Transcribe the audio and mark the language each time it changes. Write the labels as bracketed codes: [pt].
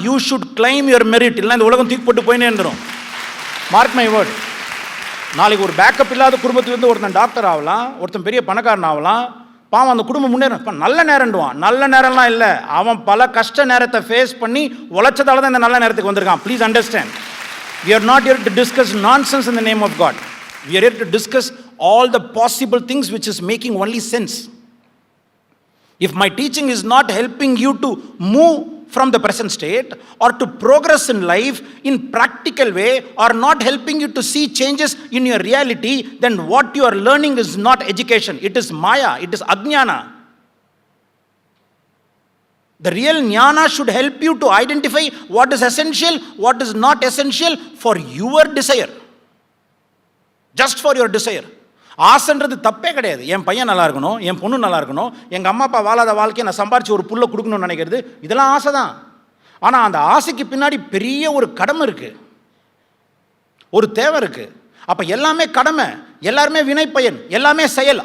[en] You should claim your merit. [ta] இல்லை இந்த உலகம் தூக்கி போட்டு போயினே இருந்துடும். [en] Mark my word. [ta] நாளைக்கு ஒரு பேக்கப் இல்லாத குடும்பத்துலேருந்து ஒருத்தன் டாக்டர் ஆகலாம், ஒருத்தன் பெரிய பணக்காரன் ஆகலாம். பாவம் அந்த குடும்பம் முன்னேறும். நல்ல நேரம்டுவான். நல்ல நேரம்லாம் இல்லை, அவன் பல கஷ்ட நேரத்தை ஃபேஸ் பண்ணி உழைச்சதால தான் இந்த நல்ல நேரத்துக்கு வந்திருக்கான். [en] Please understand. We are not here to discuss nonsense in the name of God. We are here to discuss all the possible things which is making only sense. If my teaching is not helping you to move from the present state or to progress in life in practical way, or not helping you to see changes in your reality, then what you are learning is not education. It is maya. It is ajnana. The real jnana should help you to identify what is essential, what is not essential for your desire. Just for your desire. [ta] ஆசைன்றது தப்பே கிடையாது. என் பையன் நல்லா இருக்கணும், என் பொண்ணு நல்லா இருக்கணும், எங்கள் அம்மா அப்பா வாழாத வாழ்க்கையை நான் சம்பாரிச்சு ஒரு புள்ள கொடுக்கணும்னு நினைக்கிறது, இதெல்லாம் ஆசை தான். ஆனால் அந்த ஆசைக்கு பின்னாடி பெரிய ஒரு கடமை இருக்குது, ஒரு தேவை இருக்குது. அப்போ எல்லாமே கடமை, எல்லாருமே வினை பயன், எல்லாமே செயல்.